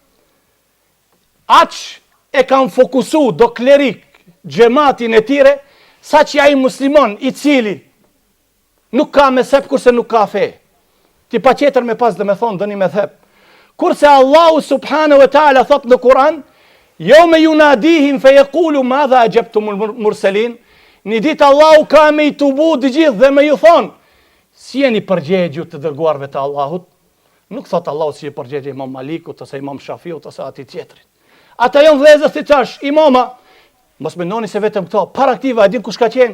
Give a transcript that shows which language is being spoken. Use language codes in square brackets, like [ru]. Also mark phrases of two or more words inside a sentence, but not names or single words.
[sq] Aq e kanë fokusu do klerik xhamatin e tyre, sa që ai muslimon I cili nuk ka mezheb kurse nuk ka fe. Ti pa tjetër me pas dhe me thonë dëni mezheb. Kurse Allahu [ar] سبحانه وتعالى [sq] thot në Kur'an, [ar] يوم يناديهم فيقول ماذا أجبتم المرسلين. [sq] Një ditë Allahu ka me I tubu të gjithë dhe me ju thonë, si jeni përgjegjur të dërguarve të Allahut? Nuk thot Allahu si e përgjegje Imam Malikut ose Imam Shafiut ose atij tjetrit. Ata janë vëllezër si tash, imama, mos mendoni se vetëm këto, para këtiva, e din kush ka qenë?